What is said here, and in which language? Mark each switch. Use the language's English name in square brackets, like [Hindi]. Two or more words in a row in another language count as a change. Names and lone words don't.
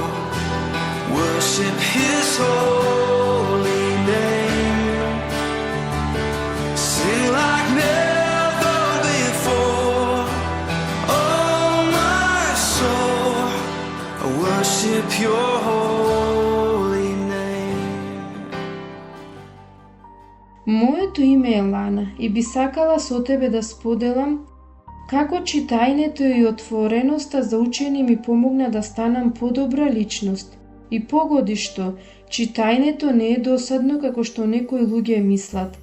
[English] Worship His holy name. Sing like never before, oh my soul. I worship Your holy name. [Macedonian] Моето име е Лана и би сакала со тебе да споделам како читањето и отвореноста за учење ми помогна да станам подобра личност. И погоди што, читањето не е досадно како што некои луѓе мислат.